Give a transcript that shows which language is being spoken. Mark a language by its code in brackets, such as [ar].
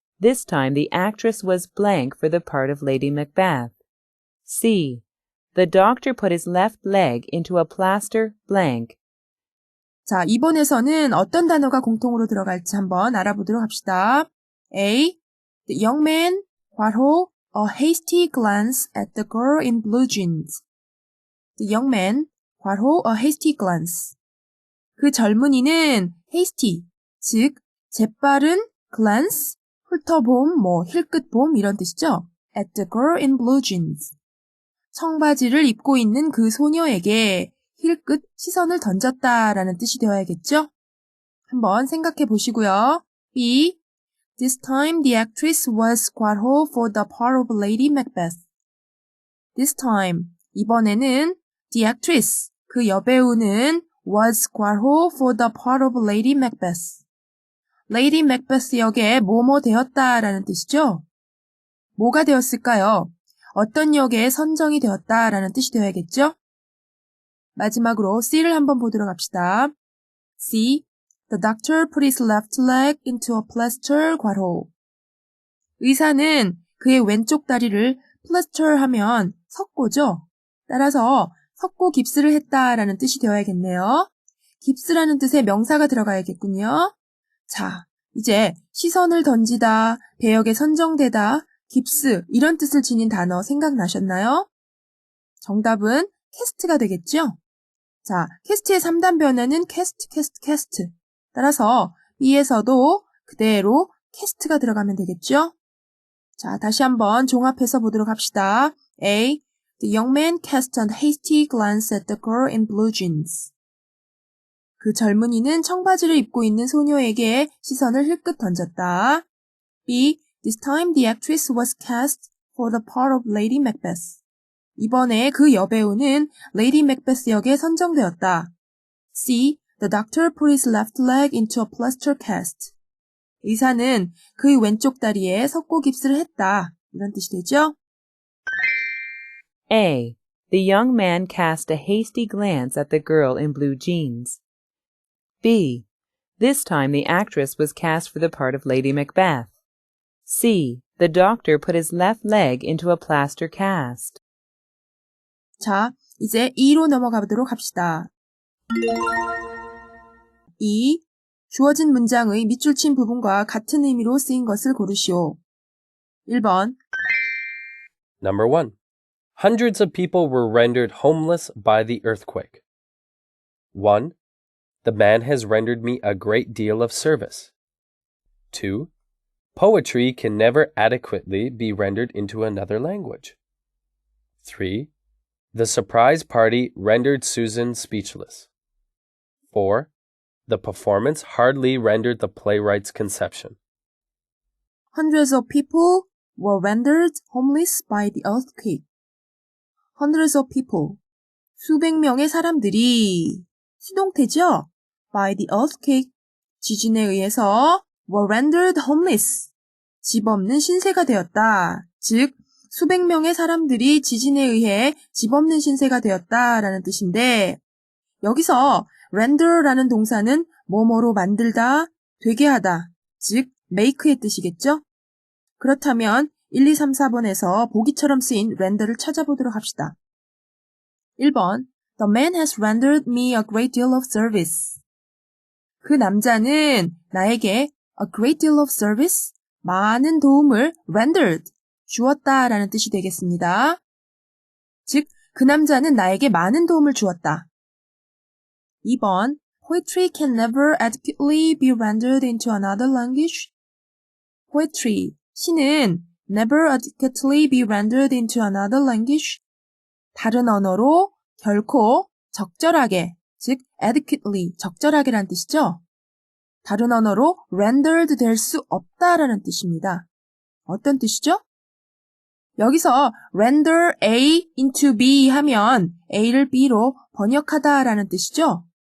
[en] This time the actress was blank for the part of Lady Macbeth. C. The doctor put his left leg into a plaster blank. [ko] 자, 2번에서는 어떤 단어가 공통으로 들어갈지 한번 알아보도록 합시다. [en] A. The young man, 괄호, a hasty glance at the girl in blue jeans. The young man, 괄호, a hasty glance. [ko] 그 젊은이는 hasty, 즉 재빠른 glance, 훑어봄, 힐끗봄 이런 뜻이죠. [en] At the girl in blue jeans. [ko] 청바지를 입고 있는 그 소녀에게 힐끗 시선을 던졌다라는 뜻이 되어야겠죠? 한번 생각해 보시고요. B. [en] This time the actress was 괄호 for the part of Lady Macbeth. This time, [ko] 이번에는 [en] the actress, [ko] 그 여배우는 [en] was 괄호 for the part of Lady Macbeth. [ko] Lady Macbeth 역에 뭐뭐 되었다라는 뜻이죠? 뭐가 되었을까요? 어떤 역에 선정이 되었다라는 뜻이 되어야겠죠? 마지막으로 C를 한번 보도록 합시다. [en] C. The doctor put his left leg into a plaster 괄호. [ko] 의사는 그의 왼쪽 다리를 plaster 하면 석고죠. 따라서 석고 깁스를 했다라는 뜻이 되어야겠네요. 깁스라는 뜻의 명사가 들어가야겠군요. 자, 이제 시선을 던지다, 배역에 선정되다, 깁스 이런 뜻을 지닌 단어 생각나셨나요? 정답은 캐스트가 되겠죠? 자, 캐스트의 3단 변화는 캐스트. 따라서 B에서도 그대로 캐스트가 들어가면 되겠죠? 자, 다시 한번 종합해서 보도록 합시다. [en] A. The young man cast a hasty glance at the girl in blue jeans. [ko] 그 젊은이는 청바지를 입고 있는 소녀에게 시선을 힐끗 던졌다. [en] B. This time the actress was cast for the part of Lady Macbeth. [ko] 이번에 그 여배우는 레이디 맥베스 역에 선정되었다. [en] C. The doctor put his left leg into a plaster cast. [ko] 의사는 그의 왼쪽 다리에 석고 깁스를 했다. 이런 뜻이 되죠? [en] A. The young man cast a hasty glance at the girl in blue jeans. B. This time the actress was cast for the part of Lady Macbeth. C. The doctor put his left leg into a plaster cast. [ko] 자, 이제 2로 넘어가 보도록 합시다. 2. 주어진 문장의 밑줄 친 부분과 같은 의미로 쓰인 것을 고르시오. 1번. [en] Number 1. Hundreds of people were rendered homeless by the earthquake. 1. The man has rendered me a great deal of service. 2. Poetry can never adequately be rendered into another language. 3. The surprise party rendered Susan speechless. 4. The performance hardly rendered the playwright's conception. Hundreds of people were rendered homeless by the earthquake. Hundreds of people. [ko] 수백 명의 사람들이 수동태죠? [en] By the earthquake. [ko] 지진에 의해서 [en] were rendered homeless. [ko] 집 없는 신세가 되었다. 즉, 수백 명의 사람들이 지진에 의해 집 없는 신세가 되었다라는 뜻인데 여기서 render라는 동사는 뭐뭐로 만들다, 되게 하다, 즉 make의 뜻이겠죠? 그렇다면 1, 2, 3, 4번에서 보기처럼 쓰인 render를 찾아보도록 합시다. [en] 1번 The man has rendered me a great deal of service. [ko] 그 남자는 나에게 [en] a great deal of service, [ko] 많은 도움을 rendered, 주었다라는 뜻이 되겠습니다. 즉, 그 남자는 나에게 많은 도움을 주었다. [en] 2번 Poetry can never adequately be rendered into another language. Poetry, [ko] 시는 [en] never adequately be rendered into another language. [ko] 다른 언어로 결코 적절하게, 즉 adequately, 적절하게란 뜻이죠. 다른 언어로 rendered 될 수 없다라는 뜻입니다. 어떤 뜻이죠? 여기서 [en] render A into B [ko] 하면 A를 B로 번역하다라는 뜻이죠.